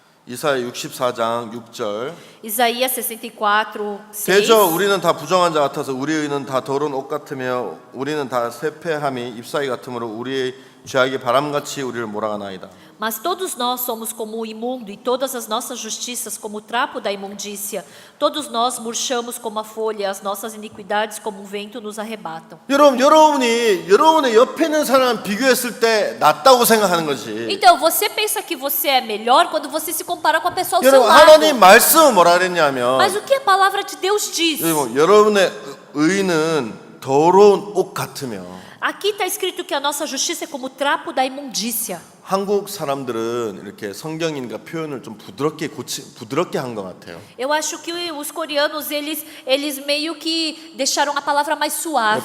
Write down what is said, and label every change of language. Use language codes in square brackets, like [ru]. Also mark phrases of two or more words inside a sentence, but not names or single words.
[ko] 이사야 64장 6절. [pt] Isaías 64, 6. [ko] 대저 우리는 다 부정한 자 같아서 우리의 의는 다 더러운 옷 같으며 우리는 다 쇠폐함이 잎사귀 같으므로 우리의 죄악이 바람같이 우리를 몰아가나이다. [pt] Mas todos nós somos como o imundo, e todas as nossas justiças como o trapo da imundícia. Todos nós murchamos como a folha, e as nossas iniquidades como um vento nos arrebatam. [ko] 여러분이 여러분의 옆에 있는 사람 비교했을 때 낫다고 생각하는 거지. [pt] Então, você pensa que você é melhor quando você se compara com a pessoa ao seu [ko] 여러분 [pt] lado. [ko] 하나님 말씀은 뭐라 그랬냐면 [pt] Mas o que a palavra de Deus diz? [ko] 여러분의 의는 더러운 옷 같으며. [pt] Aqui está escrito que a nossa justiça é como o trapo da imundícia. [ko] 한국 사람들은 이렇게 성경인가 표현을 좀 부드럽게 한 것 같아요. [pt] Eu acho que os coreanos, eles meio que deixaram a palavra mais suave.